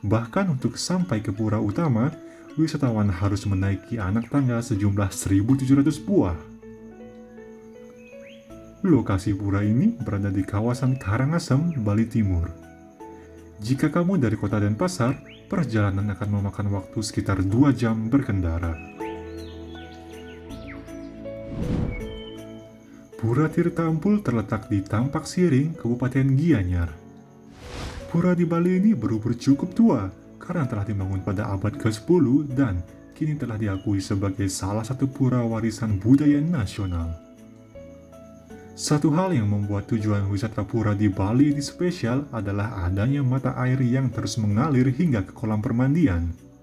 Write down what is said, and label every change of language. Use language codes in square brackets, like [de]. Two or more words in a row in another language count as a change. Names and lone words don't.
[id] Bahkan untuk sampai ke pura utama, wisatawan harus menaiki anak tangga sejumlah 1.700 buah. Lokasi pura ini berada di kawasan Karangasem, Bali Timur. Jika kamu dari kota Denpasar, perjalanan akan memakan waktu sekitar 2 jam berkendara. Pura Tirta Empul terletak di Tampak Siring, Kabupaten Gianyar. Pura di Bali ini berumur cukup tua karena telah dibangun pada abad ke-10 dan kini telah diakui sebagai salah satu pura warisan budaya nasional. Satu hal yang membuat tujuan wisata pura di Bali ini spesial adalah adanya mata air yang terus mengalir hingga ke kolam permandian.